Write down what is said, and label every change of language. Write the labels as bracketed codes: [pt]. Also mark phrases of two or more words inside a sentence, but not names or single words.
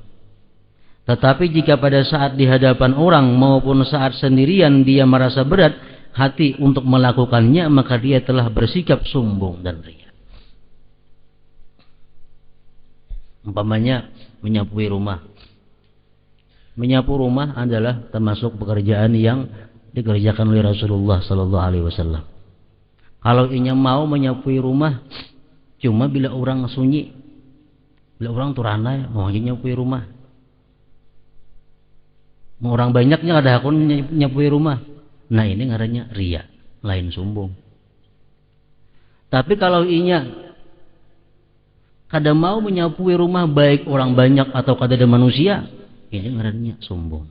[bjn] Tetapi jika pada saat di hadapan orang maupun saat sendirian dia merasa berat hati untuk melakukannya, maka dia telah bersikap sombong dan riya. Umpamanya menyapu rumah. Menyapu rumah adalah termasuk pekerjaan yang dikerjakan oleh Rasulullah [ar] صلى الله عليه وسلم. [bjn] Kalau inya mau menyapu rumah cuma bila orang sunyi, bila orang turana mau nyapu rumah. Orang banyaknya ada akun nyapu rumah. Nah ini ngarannya riya, lain sombong. Tapi kalau inya kada mau menyapu rumah baik orang banyak atau kada ada manusia, ini ngarannya sombong.